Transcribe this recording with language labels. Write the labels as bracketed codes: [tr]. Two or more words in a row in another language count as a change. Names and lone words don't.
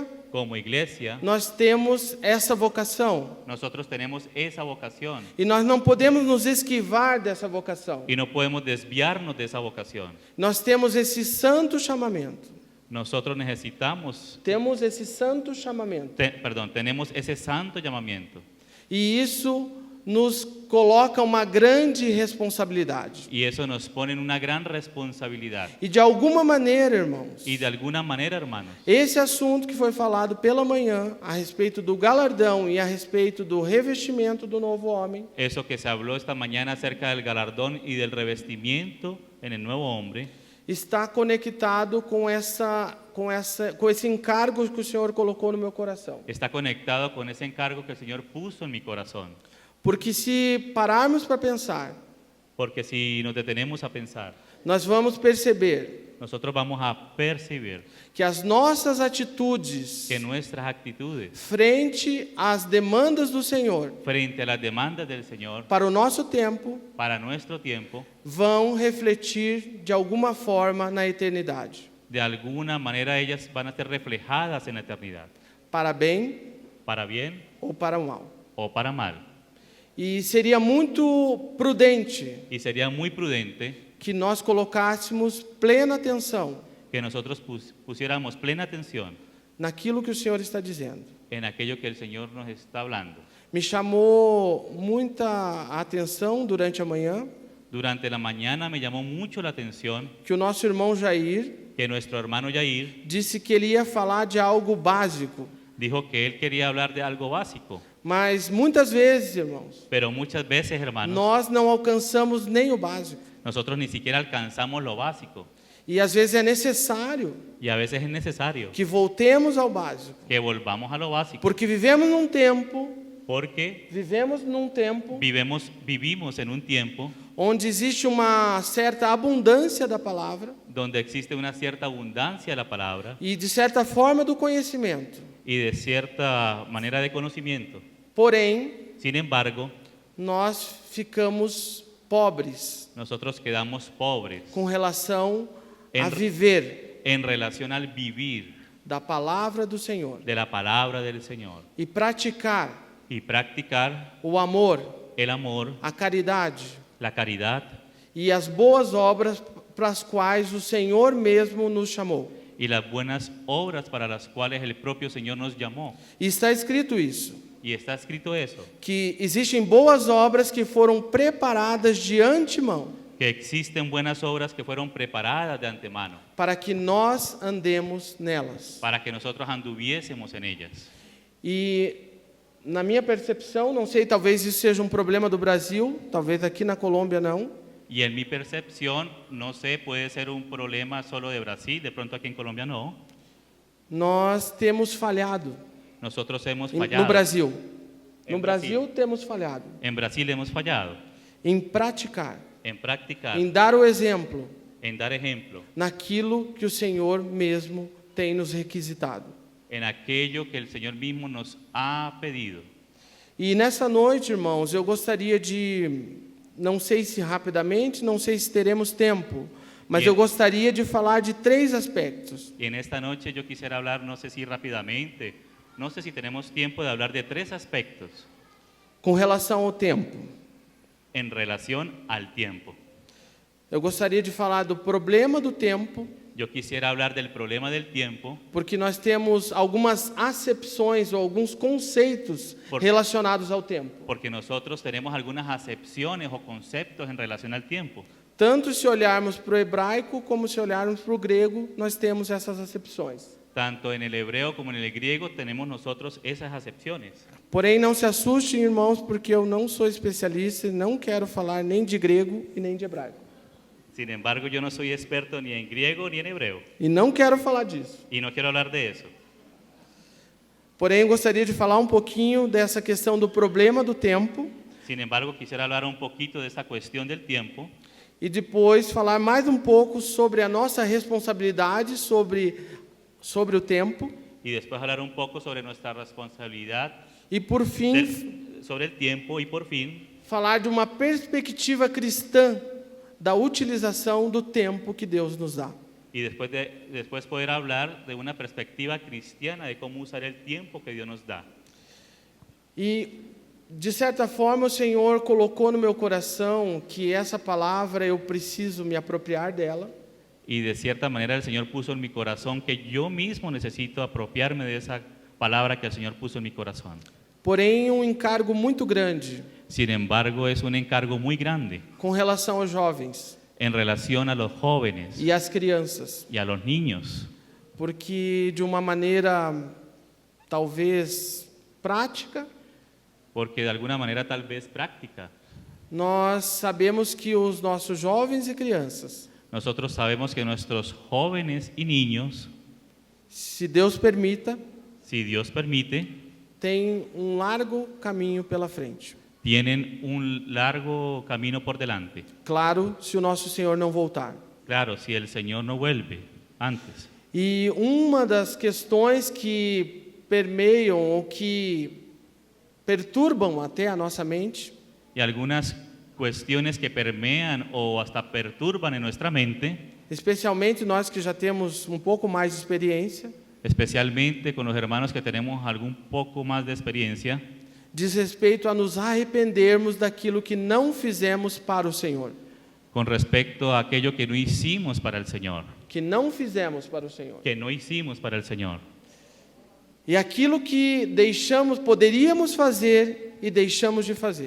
[es] Como iglesia, [pt] nós temos essa vocação [es] nosotros tenemos esa vocación [pt] e nós não podemos nos esquivar dessa vocação. [es] y no podemos desviarnos de esa vocación. [pt] Nós temos esse santo chamamento. [es] Nosotros necesitamos, [pt] Temos esse santo chamamento. [es] tenemos ese santo llamamiento [pt] E isso nos coloca uma grande responsabilidade. [es] y eso nos pone en una gran responsabilidad. [pt] E de alguma maneira, irmãos, [es] Y de alguna manera, hermanos, [pt] esse assunto que foi falado pela manhã a respeito do galardão e a respeito do revestimento do novo homem, [es] eso que se habló esta mañana acerca del galardón y del revestimiento en el nuevo hombre, [pt] está conectado com esse encargo que o Senhor colocou no meu coração. [es] está conectado con ese encargo que el Señor puso en mi corazón. [pt] Porque se pararmos para pensar, [es] Porque si nos detenemos a pensar, [pt] nós vamos perceber [es] nosotros vamos a percibir [pt] que as nossas atitudes [es] que nuestras actitudes [pt] frente às demandas do Senhor [es] frente a las demandas del Señor [pt] para o nosso tempo [es] para nuestro tiempo, [pt] vão refletir de alguma forma na eternidade, [es] de alguna manera ellas van a ser reflejadas en la eternidad, [pt] para bem [es] para bien [pt] ou para mal. [es] o para mal. [pt] E seria muito prudente [es] Y sería muy prudente [pt] que nós colocássemos plena atenção [es] que nosotros pusiéramos plena atención [pt] naquilo que o Senhor está dizendo. [es] en aquello que el Señor nos está hablando. [pt] Me chamou muita atenção durante a manhã [es] Durante la mañana me llamó mucho la atención [pt] que o nosso irmão Jair [es] que nuestro hermano Yair [pt] disse que ele ia falar de algo básico, [es] dijo que él quería hablar de algo básico, [pt] Mas muitas vezes, irmãos, [es] Pero muchas veces, hermanos, [pt] nós não alcançamos nem o básico. [es] nosotros ni siquiera alcanzamos lo básico. [pt] E às vezes é necessário [es] Y a veces es necesario [pt] que voltemos ao básico. [es] que volvamos a lo básico. [pt] Porque vivemos num tempo [es] Vivimos en un tiempo [pt] onde existe uma certa abundância da palavra [es] donde existe una cierta abundancia de la palabra [pt] e, de certa forma, do conhecimento. [es] y de cierta manera de conocimiento. [pt] Porém, [es] Sin embargo, [pt] nós ficamos pobres [es] nosotros quedamos pobres [pt] com relação a [es] En- [pt] viver [es] en relación al vivir [pt] da palavra do Senhor [es] de la palabra del Señor [pt] e praticar [es] y practicar [pt] o amor, [es] el amor, [pt] a caridade [es] la caridad [pt] e as boas obras para as quais o Senhor mesmo nos chamou. [es] y las buenas obras para las cuales el propio Señor nos llamó. [pt] E está escrito isso, [es] Y está escrito eso, [pt] que existem boas obras que foram preparadas de antemão [es] que existen buenas obras que fueron preparadas de antemano [pt] para que nós andemos nelas. [es] para que nosotros anduviésemos en ellas. [pt] E na minha percepção, não sei, talvez isso seja um problema do Brasil, talvez aqui na Colômbia não, [es] Y en mi percepción, no sé, puede ser un problema solo de Brasil, de pronto aquí en Colombia no. [pt] nós temos falhado [es] Nosotros hemos [pt] no [es] fallado. [pt] Brasil. Em No Brasil temos falhado [es] En Brasil hemos fallado [pt] em praticar, [es] en practicar, [pt] em dar o exemplo [es] en dar ejemplo, [pt] naquilo que o Senhor mesmo tem nos requisitado. [es] en aquello que el Señor mismo nos ha pedido. [pt] E nessa noite, irmãos, eu gostaria de, não sei se rapidamente, não sei se teremos tempo, mas eu gostaria de falar de 3 aspectos. [es] Y en esta noche yo quisiera hablar, no sé si rápidamente, no sé si tenemos tiempo de hablar de 3 aspectos [pt] Com relação ao tempo, [es] en relación al tiempo. [pt] eu gostaria de falar do problema do tempo, [es] Yo quisiera hablar del problema del tiempo, [pt] porque nós temos algumas acepções ou alguns conceitos relacionados ao tempo. [es] porque nosotros tenemos algunas acepciones o conceptos en relación al tiempo. [pt] Tanto se olharmos para o hebraico como se olharmos para o grego, nós temos essas acepções. [es] Tanto en el hebreo como en el griego tenemos nosotros esas acepciones. [pt] Porém, não se assustem, irmãos, porque eu não sou especialista e não quero falar nem de grego e nem de hebraico. [es] Sin embargo, yo no soy experto ni en griego ni en hebreo [pt] E não quero falar disso. [es] y no quiero hablar de eso. [pt] Porém, eu gostaria de falar um pouquinho dessa questão do problema do tempo [es] Sin embargo, quisiera hablar un poquito de esta cuestión del tiempo [pt] e depois falar mais um pouco sobre a nossa responsabilidade sobre o tempo [es] y después hablar un poco sobre nuestra responsabilidad [pt] e, por fim, [es] sobre el tiempo y por fin [pt] falar de uma perspectiva cristã da utilização do tempo que Deus nos dá. [es] y después poder hablar de una perspectiva cristiana de cómo usar el tiempo que Dios nos da. [pt] E, de certa forma, o Senhor colocou no meu coração que essa palavra eu preciso me apropriar dela, [es] Y de cierta manera el Señor puso en mi corazón que yo mismo necesito apropiarme de esa palabra que el Señor puso en mi corazón. [pt] porém um encargo muito grande [es] Sin embargo, es un encargo muy grande [pt] com relação aos jovens [es] en relación a los jóvenes [pt] e às crianças, [es] y a los niños, [pt] porque de uma maneira talvez prática, [es] porque de alguna manera tal vez práctica, [pt] nós sabemos que os nossos jovens e crianças, [es] nosotros sabemos que nuestros jóvenes y niños, [pt] se Deus permita, [es] si Dios permite, [pt] têm um largo caminho pela frente. [es] tienen un largo camino por delante. [pt] Claro, se o nosso Senhor não voltar. [es] Claro, si el Señor no vuelve antes. [pt] E uma das questões que permeiam ou que perturbam até a nossa mente [es] Y algunas cuestiones que permean o hasta perturban en nuestra mente, [pt] especialmente nós que já temos um pouco mais de experiência, [es] especialmente con los hermanos que tenemos algún poco más de experiencia, [pt] diz respeito a nos arrependermos daquilo que não fizemos para o Senhor, [es] con respecto a aquello que no hicimos para el Señor, [pt] que não fizemos para o Senhor. [es] que no hicimos para el Señor. [pt] E aquilo que deixamos, poderíamos fazer e deixamos de fazer.